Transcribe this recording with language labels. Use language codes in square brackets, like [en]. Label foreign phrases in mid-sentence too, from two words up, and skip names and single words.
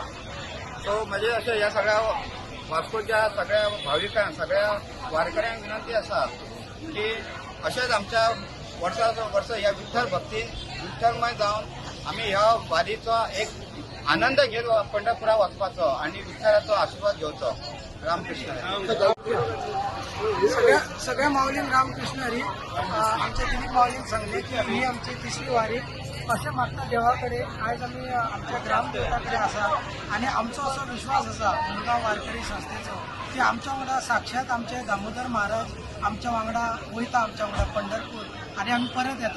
[kok] सो म्हणजे अशा या सगळ्या वास्कोच्या सगळ्या भाविकांना सगळ्या वारकऱ्यांना विनंती असा की अशाच आमच्या वर्ष या विठ्ठल भक्ती विठ्ठलमय जाऊन आम्ही ह्या वारीचा एक आनंद घेत पंढरपुरा वचपाचो आणि विठ्ठलाचो आशीर्वाद घेवचो. रामकृष्ण. सगळ्या माऊलीन रामकृष्ण हरी. आमच्या दिलीप माऊलीन सांगले की ही आमची तिसरी वारी. अशें मागता देवाकडे आज आम्ही आमच्या ग्रामदेवताकडे असा आणि आमचो असो विश्वास असा मुरगांव वारकरी संस्थेचो की आमच्या वांगडा साक्षात आमचे दामोदर महाराज आमच्या वांगडा वयता, आमच्या वांगडा पंढरपूर आणि आम्ही परत येता.